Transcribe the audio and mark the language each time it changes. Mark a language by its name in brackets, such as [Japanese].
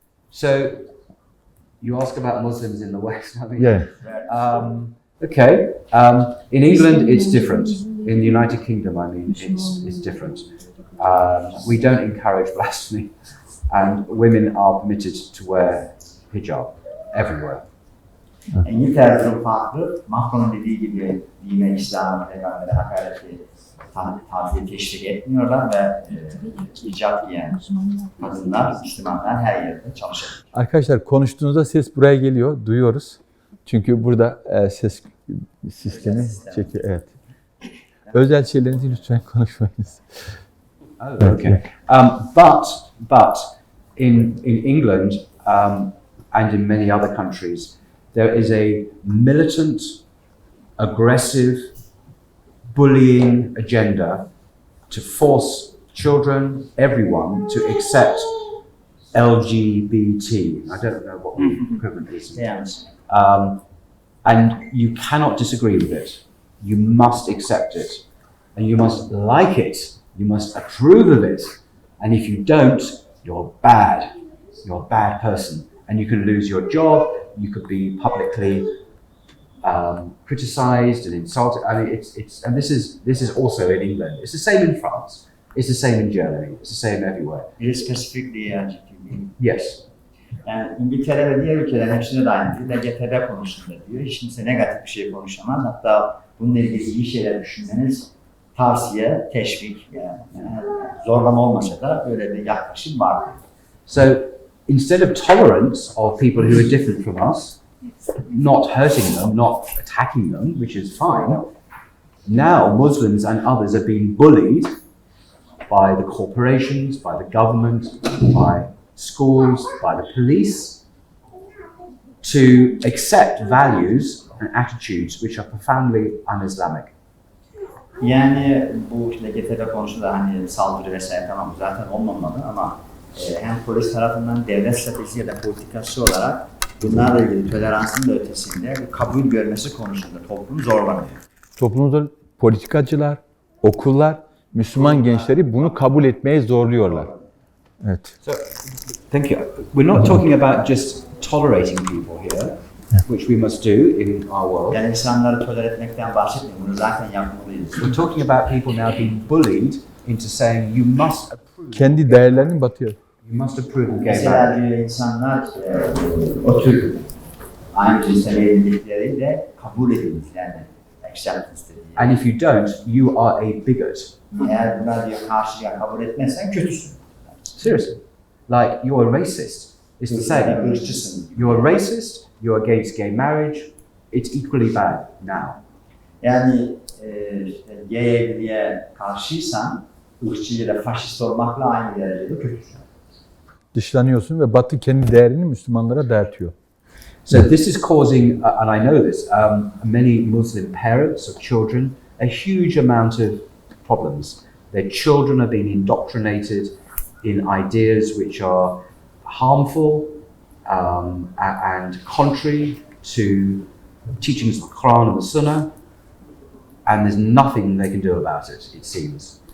[English] So you ask about Muslims in the West. I mean, Yeah. Okay. In England, it's different. In the United Kingdom, I mean, it's different. We don't encourage blasphemy, and women are permitted to wear hijab everywhere. [Turkish] İngiltere durum farklı. Macron'un dediği gibi dine, İslam'a, peygambere hakareti, taziye teşvik etmiyorlar ve hicab giyen kadınlar, Müslümanlar her yerde çalışır. Arkadaşlar konuştuğunuzda ses buraya geliyor, duyuyoruz. Çünkü burada ses sistemi çekiyor. Evet. Özel şeylerinizi lütfen konuşmayınız. [English] Oh, okay. But in England and in many other countries, there is a militant, aggressive, bullying agenda to force children, everyone, to accept LGBT. I don't know what the equivalent is. Yes. And you cannot disagree with it. You must accept it. And you must like it. You must approve of it. And if you don't, you're bad. You're a bad person. And you can lose your job. You could be publicly criticized and insulted. I mean, and this is also in England. It's the same in France. It's the same in Germany. It's the same everywhere. It is specifically LGBT. Yes. [Turkish] Yani İngiltere ve diğer ülkelerin hepsine de aynı. LGBT konusunda diyor. Hiç kimse negatif bir şey konuşamaz. Hatta bununla ilgili iyi şeyler düşünmeniz tavsiye, teşvik, yani zorlama olmasa da böyle bir yaklaşım var. [English] So instead of tolerance of people who are different from us, not hurting them, not attacking them, which is fine, now Muslims and others are being bullied by the corporations, by the government, by schools, by the police, to accept values and attitudes which are profoundly un-Islamic. [Turkish] Yani bu LGBT konusunda hani saldırı vesaire tamam zaten olmamalı ama hem polis tarafından devlet stratejisi ya da politikası olarak bunlarla ilgili toleransın da ötesinde kabul görmesi konusunda toplum zorlanıyor. Toplumda politikacılar, okullar, Müslüman gençleri bunu kabul etmeye zorluyorlar. Evet. [English] So, thank you. We're not talking about just tolerating people here, which we must do in our world. [Turkish] Yani insanları tolere etmekten bahsetmiyorum. Bunu zaten yapmalıyız. [English] We're talking about people now being bullied into saying you must approve. [Turkish] Kendi değerlerini batıyor. [English] You must approve of gay [Turkish] Mesela [English] marriage. [Turkish] diyor insanlar o tür aynı cinsel evlilikleri de kabul edilir yani acceptance dediği. [English] And if you don't, you are a bigot. [Turkish] Eğer buna diyor karşıya kabul etmezsen kötüsün. [English] Seriously. Like you're a racist. It's the same. [Turkish] Irkçısın. [English] You're a racist, you're against gay marriage, it's equally bad now. [Turkish] Yani işte gay evliliğe karşıysan ırkçı ya da faşist olmakla aynı derecede kötüsün. Dışlanıyorsun ve Batı kendi değerini Müslümanlara dayatıyor. [English] So this is causing, and I know this, many Muslim parents of children a huge amount of problems. Their children are being indoctrinated in ideas which are harmful and contrary to teachings of the Quran and the Sunnah, and there's nothing they can do about it seems.